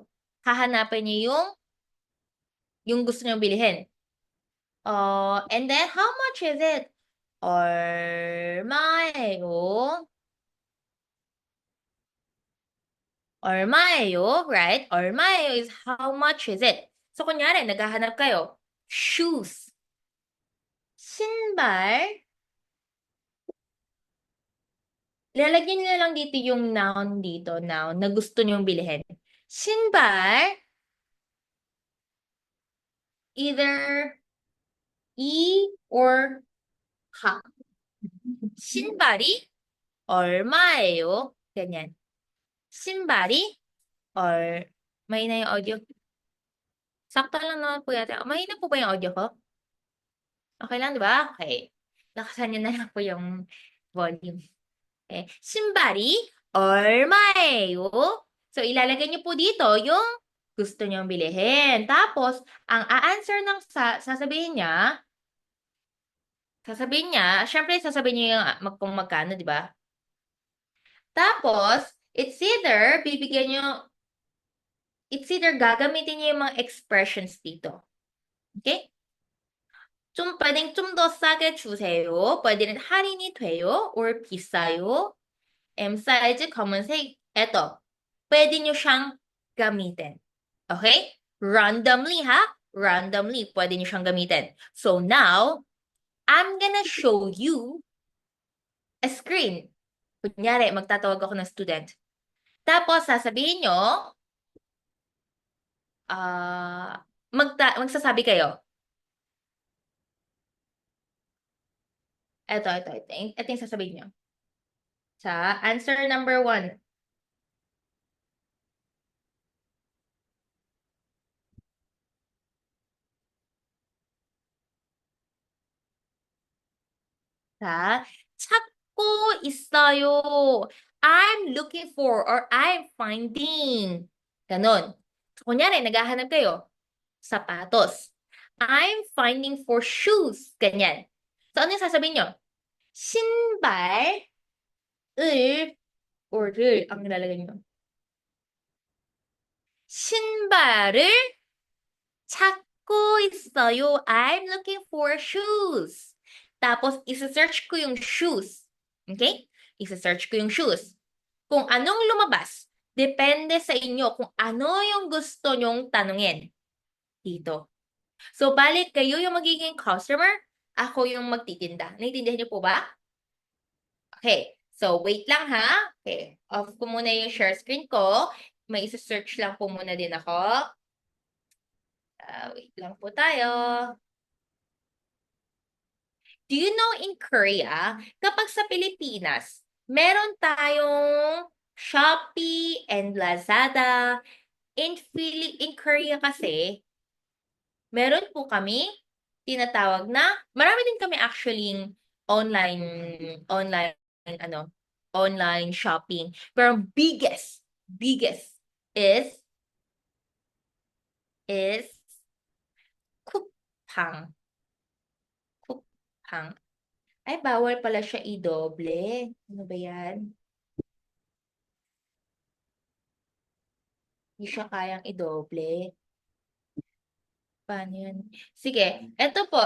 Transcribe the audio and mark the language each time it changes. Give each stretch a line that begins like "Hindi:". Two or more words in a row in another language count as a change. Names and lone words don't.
Filipino: Hahanapin niyo yung gusto niyong bilhin.
English: And then, how much is it?
Korean: 얼마예요? 얼마예요?
English: Right? 얼마예요 is how much is it? So,
Filipino: kunyari, naghahanap kayo.
English: Shoes. 신발.
Filipino: Lalagyan niyo na lang dito yung noun dito, noun, na gusto niyong bilhin.
Korean: 신발.
English: Either
Korean: 이
English: or
Korean: 하. 신발이 얼마예요?
Filipino: ganyan. 신발이 mahina yung audio. Sakto lang naman po yata. Mahina po ba yung audio ko? Okay lang, di ba? Okay. Lakasan niyo na lang po yung volume.
Korean: Okay. 신발이 얼마예요?
Filipino: So, ilalagay niyo po dito yung gusto niyong bilhin. Tapos, ang a-answer ng sasabihin niya, syempre sasabihin niyo yung kung magkano, di ba? Tapos,
English: it's either
Filipino: gagamitin niyo yung mga expressions dito.
Korean: Okay?
Filipino: pwedeng
Korean: 좀 더 싸게 주세요.
Filipino: pwede rin
Korean: 할인이 돼요 or 비싸요.
English: M size
Korean: 검은색.
Filipino: eto. Pwede nyo siyang gamitin.
English: Okay? Randomly ha? Randomly.
Filipino: Pwede nyo siyang gamitin.
English: So now, I'm gonna show you a screen.
Filipino: Kunyari, magtatawag ako ng student. Tapos, sasabihin nyo, magsasabi kayo. Ito yung sasabihin nyo. Sa answer number 1.
Korean: 자, 찾고 있어요.
English: I'm looking for or I'm finding.
Filipino: Ganon. So, kunyari, naghahanap kayo. Sapatos.
English: I'm finding for shoes.
Filipino: Ganyan. So, ano yung sasabihin nyo? 신발을 or 를 ang nilalagay nyo.
Korean: 신발을 찾고 있어요.
English: I'm looking for shoes.
Filipino: Tapos, isa-search ko yung shoes. Okay? Isa-search ko yung shoes. Kung anong lumabas, depende sa inyo kung ano yung gusto nyong tanungin dito. So, balik kayo yung magiging customer, ako yung magtitinda. Naiintindihan niyo po ba? Okay. So, wait lang ha. Okay. Off ko muna yung
English: share screen
Filipino: ko. May isa-search lang po muna din ako. Wait lang po tayo.
English: Do you know in Korea,
Filipino: kapag sa Pilipinas, meron tayong Shopee and Lazada.
English: In Korea
Filipino: kasi, meron po kami tinatawag na, marami din kami actually
English: online shopping. Pero biggest is Coupang.
Filipino: Ay, bawal pala siya i-doble. Ano ba yan? Hindi siya kayang i-doble. Paano yun? Sige, eto po.